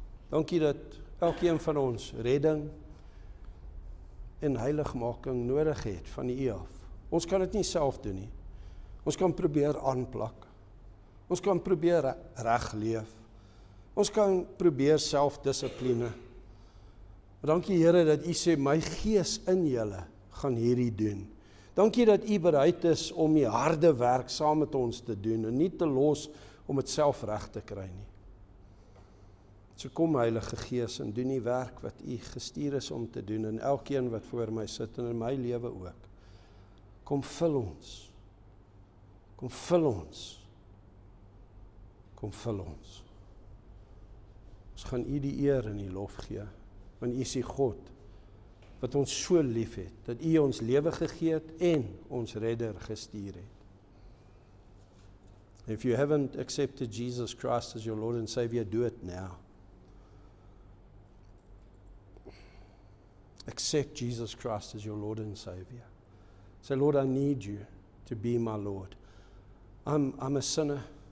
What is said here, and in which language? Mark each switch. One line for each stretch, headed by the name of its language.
Afrikaans: Dankie dat elkeen van ons redding en heiligmaking nodig het van U af. Ons kan dit nie self doen nie. Ons kan probeer aanplak. Ons kan probeer reg leef. Ons kan probeer selfdissipline. Dankie Here dat U sê my gees in julle gaan hierdie doen. Dankie dat U bereid is om die harde werk saam met ons te doen en nie te los om dit self reg te kry nie. So kom Heilige Gees en doen die werk wat U gestuur is om te doen en elkeen wat voor my sit en in my lewe ook. Kom vul ons. Kom vul ons. Kom vul ons. Ons gaan U die eer en die lof gee, want U is die God wat ons so lief het, dat U ons lewe gegee het en ons redder gestuur het.
English: If you haven't accepted Jesus Christ as your Lord and Savior, do it now. Accept Jesus Christ as your Lord and Savior. Say, Lord, I need you to be my Lord. I'm a sinner.